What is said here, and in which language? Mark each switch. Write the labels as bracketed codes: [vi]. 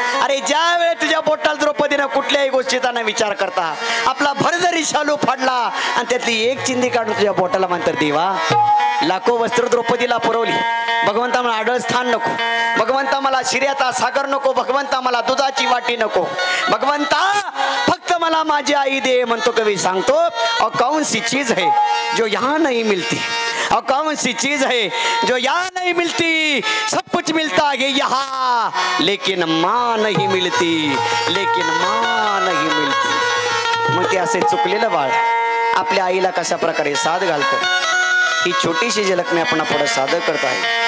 [mr] अरे ज्या वेळेस तुझ्या बोटाला द्रौपदीनं कुठल्याही गोष्टीचा न विचार करता आपला भरजरी शालू फाडला आणि त्यातली एक चिंदी काढून तुझ्या बोटाला म्हणतात, देवा लाखो वस्त्र द्रौपदीला पुरवली, भगवंता मला आडळ स्थान नको, भगवंता मला शिर्याचा सागर नको, भगवंता मला दुधाची वाटी नको, भगवंता फक्त मला माझी आई दे. म्हणतो कवी सांगतो, [hi] और कौन सी चीज है जो यहाँ नहीं मिलती, और कौन सी चीज है जो यहाँ नहीं मिलती, सब कुछ मिलता है यहाँ लेकिन माँ नहीं मिलती, लेकिन माँ नहीं मिलती. [mr] मग ते असे चुकलेलं बाळ आपल्या आईला कशा प्रकारे साथ घालतं, ही छोटीशी झलक मी आपण पुढे सादर करत आहे.